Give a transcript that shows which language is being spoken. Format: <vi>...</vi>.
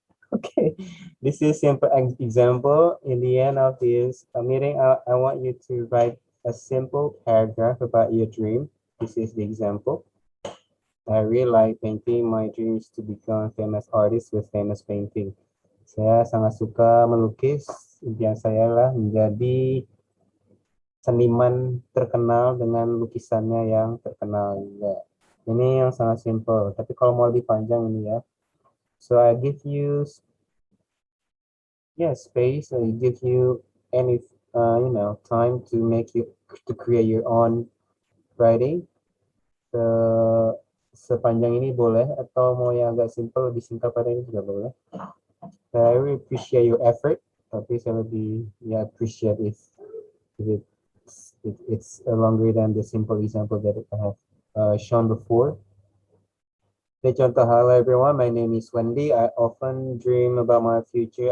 <en>Okay, this is simple example. In the end of this meeting, I want you to write a simple paragraph about your dream. This is the example. I really like painting. My dream is to become famous artist with famous painting.</en> <id>Saya sangat suka melukis. Impian saya lah menjadi seniman terkenal dengan lukisannya yang terkenal juga. Ini yang sangat simple. Tapi kalau mau lebih panjang ini ya.</id> <en>So I give you space. I give you any time to create your own writing.</en> <id>Sepanjang ini boleh, atau mau yang agak simple, lebih singkat pada ini juga boleh.</id> <en>I really appreciate your effort,</en> <id>tapi saya lebih</id> <en>appreciate if it's longer than the simple example that I have shown before. Contoh, hello everyone, my name is Wendy. I often dream about my future.</en>